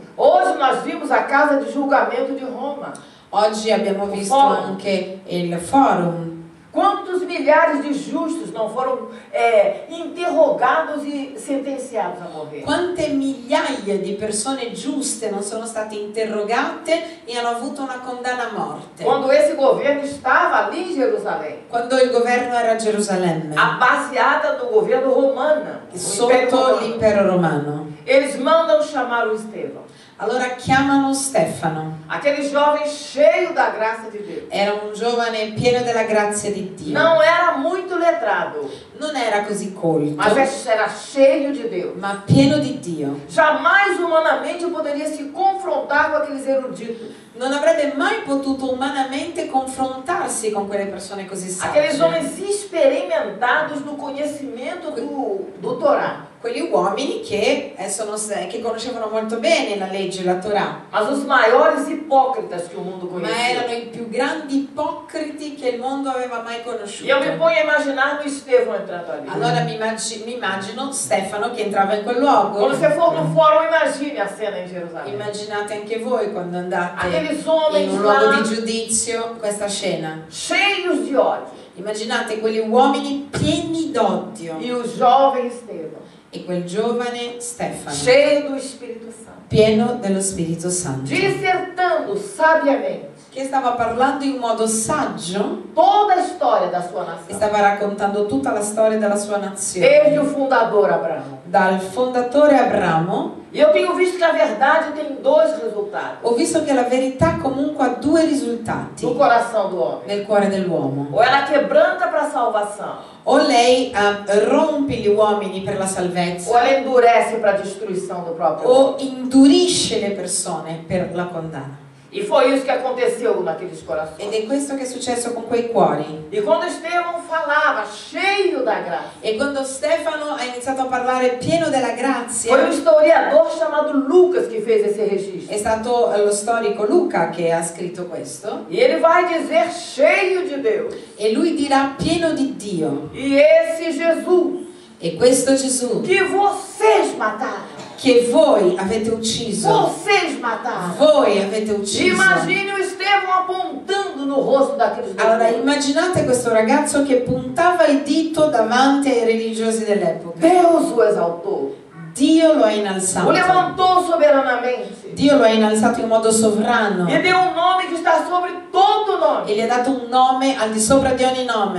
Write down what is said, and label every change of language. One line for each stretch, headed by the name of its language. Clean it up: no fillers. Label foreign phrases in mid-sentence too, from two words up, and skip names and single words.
Portuguese: Hoje nós vimos a casa de julgamento de Roma.
Italian: Oggi abbiamo visto anche il forum.
Portuguese: Quantos milhares de justos não foram interrogados e sentenciados a morrer?
Italian: Quante migliaia di persone giuste non sono state interrogate e hanno avuto una condanna a morte?
Portuguese: Quando esse governo estava ali em Jerusalém,
Italian: Quando il governo era a Gerusalemme,
Portuguese: a baseada do governo romano, o Império
Italian: sotto
Portuguese: Romano,
Italian: l'impero romano,
Portuguese: eles mandam chamar o Estevão.
Italian: allora chiamano Stefano.
Portuguese: Aquele jovem cheio da graça de Deus.
Italian: Era un giovane pieno della grazia di Dio.
Portuguese: Não era muito letrado,
Italian: Non era così colto,
Portuguese: mas era cheio de Deus.
Italian: ma pieno di Dio.
Portuguese: Jamais humanamente poderia se confrontar com aqueles eruditos.
Italian: Non avrebbe mai potuto umanamente confrontarsi con quelle persone così
Portuguese: Aqueles
Italian: sagge.
Portuguese: homens experimentados no conhecimento do Torá.
Italian: Quegli uomini che conoscevano molto bene la legge, la Torah,
Portuguese: Mas os maiores hipócritas que o mundo
Italian: ma erano
Portuguese: conhecia.
Italian: i più grandi ipocriti che il mondo aveva mai
Portuguese: E eu me
Italian: conosciuto.
Portuguese: ponho a imaginar no Estevão entrando ali.
Italian: Allora mi immagino Stefano che entrava in quel luogo.
Portuguese: Quando você for no fórum, imagine a cena em Jerusalém.
Italian: Immaginate anche voi quando andate
Portuguese: Aqueles
Italian: in
Portuguese: homens
Italian: un luogo
Portuguese: lá,
Italian: di giudizio questa scena.
Portuguese: cheios de ódio.
Italian: Immaginate quegli uomini pieni d'odio
Portuguese: E o jovem Estevão,
Italian: e quel giovane Stefano
Portuguese: cheio do Espírito Santo,
Italian: pieno dello Spirito Santo
Portuguese: dissertando sabiamente
Italian: che stava parlando in modo saggio
Portuguese: toda a história da sua
Italian: e
Portuguese: nação.
Italian: stava raccontando tutta la storia della sua nazione,
Portuguese: Desde o fundador Abraão.
Italian: dal fondatore Abramo.
Portuguese: E eu tenho visto que a verdade tem dois resultados
Italian: Ho visto che la verità comunque ha due risultati
Portuguese: no coração do homem.
Italian: nel cuore dell'uomo.
Portuguese: Ou ela quebranta para a salvação,
Italian: O lei rompe gli uomini per la salvezza,
Portuguese: ou ela endurece para a destruição do próprio homem.
Italian: o indurisce le persone per la condanna.
Portuguese: E foi isso que aconteceu naqueles
Italian: Ed
Portuguese: corações.
Italian: è questo che è successo con quei cuori.
Portuguese: E quando Estevão falava, cheio da graça,
Italian: E quando Stefano ha iniziato a parlare pieno della
Portuguese: foi
Italian: grazia,
Portuguese: historiador chamado Lucas que fez esse registro.
Italian: è stato lo storico Luca che ha scritto questo,
Portuguese: E ele vai dizer cheio de Deus.
Italian: e lui dirà pieno di Dio.
Portuguese: E esse Jesus
Italian: E questo Gesù
Portuguese: que vocês mataram,
Italian: che voi avete ucciso,
Portuguese: vocês mataram.
Italian: voi avete ucciso.
Portuguese: Imagine o Estevão apontando no rosto daqueles dois.
Italian: Allora immaginate questo ragazzo che puntava il dito davanti ai religiosi dell'epoca.
Portuguese: Deus o exaltou,
Italian: Dio lo ha
Portuguese: o
Italian: innalzato.
Portuguese: levantou soberanamente
Italian: Dio lo ha innalzato in modo sovrano
Portuguese: e deu um nome que está sobre todo
Italian: e
Portuguese: nome.
Italian: gli ha dato un nome al di sopra di ogni nome.